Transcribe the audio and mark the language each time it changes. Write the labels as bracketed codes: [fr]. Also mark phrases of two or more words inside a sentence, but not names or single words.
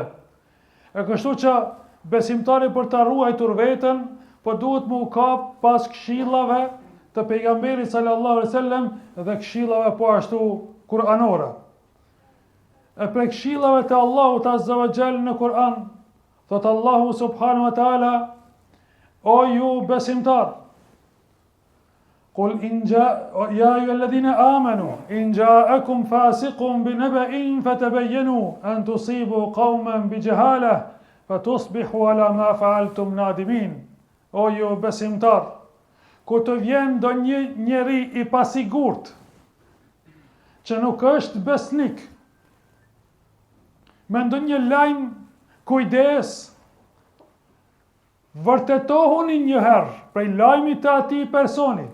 [sq] E kështu që besimtari për të ruajtur veten, po duhet më u kap pas këshillave të pejgamberit [ar] صلى الله عليه وسلم [sq] dhe këshillave po ashtu kuranore. E për këshillave të Allahut [ar] عز وجل [sq] në Kur'an, thot Allahu [ar] سبحانه وتعالى: [sq] O ju besimtar, [ar] قل يا أيها الذين آمنوا إن جاءكم فاسق بنبأ فتبينوا أن تصيبوا قوما بجهالة فتصبحوا على ما فعلتم نادمين. [sq] O ju besimtar, ku të vjen ndonjë njeri i pasigurt që nuk është besnik, me ndonjë lajm, kujdes, vërtetohuni një herë prej lajmit të atij personi.